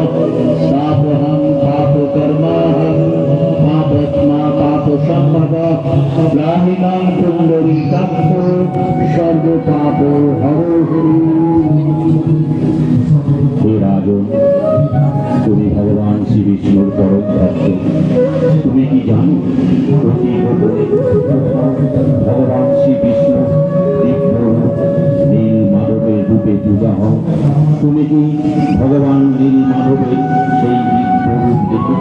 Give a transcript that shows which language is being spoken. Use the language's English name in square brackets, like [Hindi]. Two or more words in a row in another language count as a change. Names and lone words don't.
[Sanskrit] पापहं पापकर्माहं पापात्मा पापसम्भवः ग्राहिणां पुण्डरीकं सर्वपापो हरो हरि। हे राजन, [Bangla] তুমি ভগবান শ্রী বিষ্ণুর পরম ভক্ত। তুমি কি জানো ভগবান শ্রী বিষ্ণু নীল মাধবের রূপে পূজা হন? তুমি কি ভগবান নীল মাধবের সেই দিব্য রূপ দেখেছ?